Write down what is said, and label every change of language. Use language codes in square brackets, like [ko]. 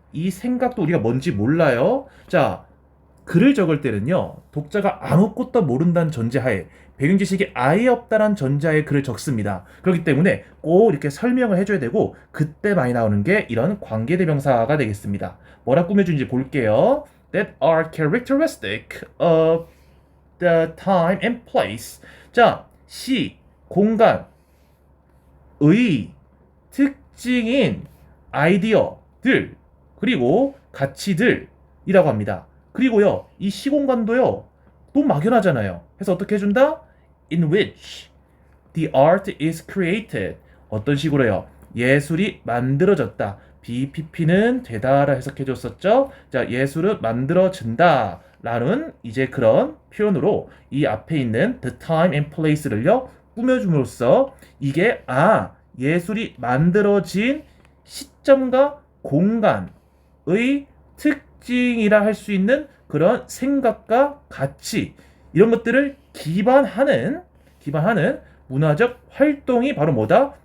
[ko] 이 생각도 우리가 뭔지 몰라요. 자, 글을 적을 때는요. 독자가 아무것도 모른다는 전제하에 배경 지식이 아예 없다는 전제하에 글을 적습니다. 그렇기 때문에 꼭 이렇게 설명을 해줘야 되고 그때 많이 나오는 게 이런 관계대명사가 되겠습니다. 뭐라 꾸며준지 볼게요. [en] That are characteristic of the time and place. [ko] 자, 시, 공간, 의, 특징인 아이디어들, 그리고 가치들이라고 합니다. 그리고요, 이 시공간도요, 너무 막연하잖아요. 그래서 어떻게 해준다? [en] In which the art is created. [ko] 어떤 식으로요? 예술이 만들어졌다. BPP는 되다라 해석해 줬었죠. 자, 예술은 만들어진다 라는 이제 그런 표현으로 이 앞에 있는 [en] the time and place [ko] 를요 꾸며줌으로써 이게 예술이 만들어진 시점과 공간의 특징이라 할 수 있는 그런 생각과 가치 이런 것들을 기반하는 문화적 활동이 바로 뭐다?